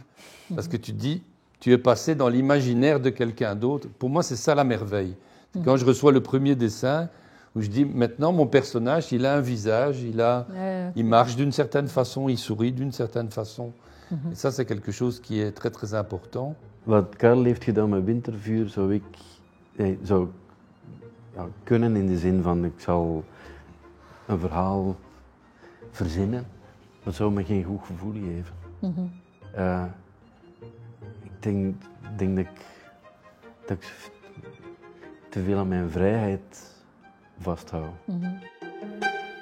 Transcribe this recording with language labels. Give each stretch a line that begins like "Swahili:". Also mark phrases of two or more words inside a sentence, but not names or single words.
French: Parce que tu dis, tu es passé dans l'imaginaire de quelqu'un d'autre. Pour moi, c'est ça la merveille. C'est quand je reçois le premier dessin, où je dis, maintenant, mon personnage, il a un visage, il marche d'une certaine façon, il sourit d'une certaine façon. Et ça, c'est quelque chose qui est très, très important.
Dutch: Wat Karel heeft gedaan met Wintervuur zou kunnen in de zin van ik zal een verhaal verzinnen, maar het zou me geen goed gevoel geven. Ik denk dat ik te veel aan mijn vrijheid vasthoud.